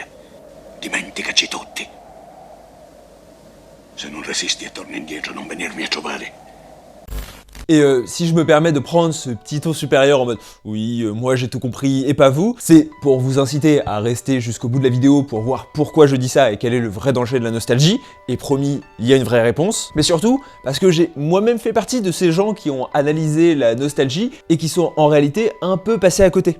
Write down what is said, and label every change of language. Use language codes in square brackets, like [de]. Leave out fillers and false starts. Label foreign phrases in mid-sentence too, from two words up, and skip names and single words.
[it] Dimenticaci tutti. Se non resisti e torni indietro, non venirmi a trovare. [fr] Et si je me permets de prendre ce petit ton supérieur en mode « oui, moi j'ai tout compris et pas vous », c'est pour vous inciter à rester jusqu'au bout de la vidéo pour voir pourquoi je dis ça et quel est le vrai danger de la nostalgie, et promis, il y a une vraie réponse, mais surtout parce que j'ai moi-même fait partie de ces gens qui ont analysé la nostalgie et qui sont en réalité un peu passés à côté.